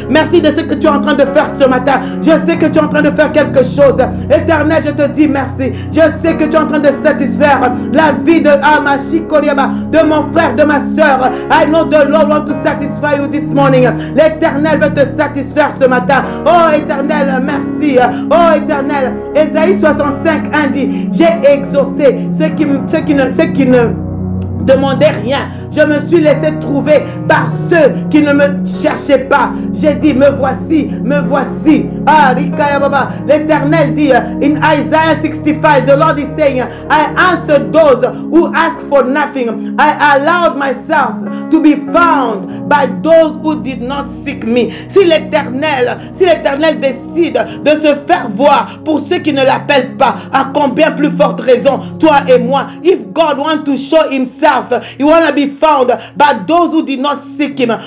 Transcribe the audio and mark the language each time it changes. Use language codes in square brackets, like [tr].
[fr] Merci de ce que tu es en train de faire ce matin. Je sais que tu es en train de faire quelque chose. Éternel, je te dis merci. Je sais que tu es en train de satisfaire la vie de de mon frère, de ma soeur. [en] I know the Lord want to satisfy you this morning. [fr] L'Éternel veut te satisfaire ce matin. Oh Éternel, merci. Oh Éternel, Ésaïe 65:1 dit, j'ai exaucé ceux qui ne demandez rien. Je me suis laissé trouver par ceux qui ne me cherchaient pas. J'ai dit, me voici, me voici. Ah, l'Éternel dit [en] in Isaiah 65, the Lord is saying, I answered those who asked for nothing. I allowed myself to be found by those who did not seek me. [fr] Si l'Éternel décide de se faire voir pour ceux qui ne l'appellent pas, à combien plus forte raison, toi et moi, [en] if God wants to show himself, he want to be found by those who did not seek him.